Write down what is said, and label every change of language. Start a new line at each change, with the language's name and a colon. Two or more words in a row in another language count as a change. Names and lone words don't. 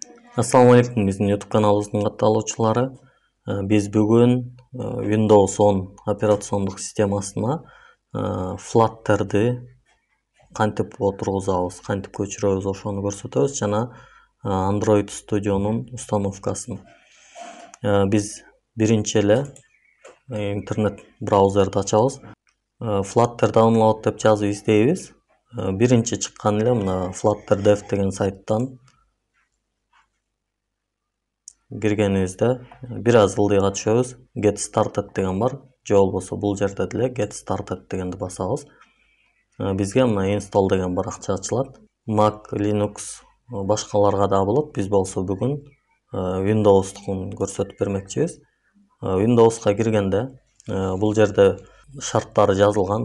Arabic: السلام عليكم,
Kyrgyz: биздин YouTube каналыбыздын катталуучулары. Биз бүгүн Windows 10 операциондук системасына Flutter'ды кантип отургузабыз, кантип көчүрөбүз ошону көрсөтөбүз жана Android Studio'нун установкасын. Биз биринчи эле интернет браузерди ачабыз.
English: Flutter download
Kyrgyz: деп жазып издейбиз. Биринчи чыккан эле мына Flutter Dev деген сайттан киргенибизде бир аз ылдыйга түшөбүз.
English: Get started
Kyrgyz: деген бар. Же болбосо бул жерде деле
English: Get started
Kyrgyz: дегенди басабыз. Бизге мына install деген баракча ачылат. Mac, Linux башкаларга да болот. Биз болсо бүгүн Windows'тун көрсөтүп бермекчибиз. Windows'ка киргенде бул жерде шарттары жазылган.